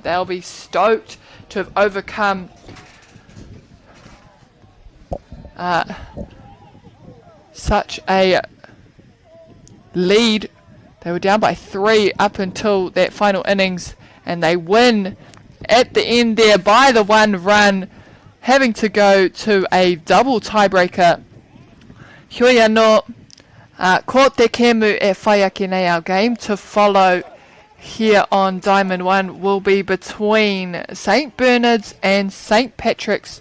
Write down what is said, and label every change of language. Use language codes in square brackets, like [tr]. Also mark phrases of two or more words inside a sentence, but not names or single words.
[en] They'll be stoked to have overcome such a lead. They were down by 3 up until that final innings, and they win at the end there by the 1 run, having to go to a double tiebreaker. [mi] Hui anō, ko te kemu e whai ake nei [en] our game to follow here on Diamond 1 will be between St Bernard's and St Patrick's.